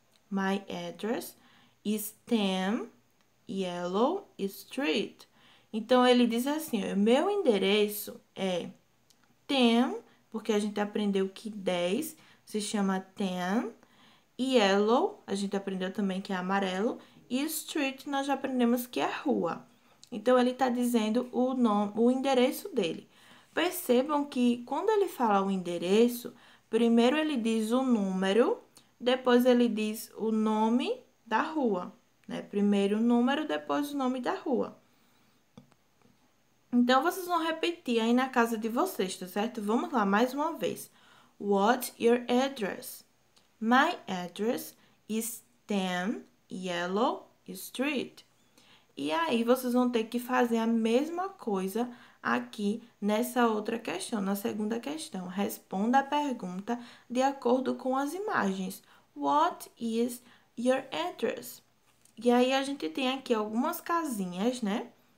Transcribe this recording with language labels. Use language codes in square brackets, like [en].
[en] My address is 10 Yellow Street. [pt] Então, ele diz assim, o meu endereço é 10, porque a gente aprendeu que 10 se chama 10. Yellow, a gente aprendeu também que é amarelo. E street, nós já aprendemos que é rua. Então, ele está dizendo o endereço dele. Percebam que quando ele fala o endereço, primeiro ele diz o número, depois ele diz o nome da rua, né? Primeiro o número, depois o nome da rua. Então, vocês vão repetir aí na casa de vocês, tá certo? Vamos lá, mais uma vez. [en] What's your address? My address is 10 Yellow Street. [pt] E aí, vocês vão ter que fazer a mesma coisa aqui nessa outra questão, na segunda questão. Responda a pergunta de acordo com as imagens. [en] What is your address? [pt] E aí, a gente tem aqui algumas casinhas, né?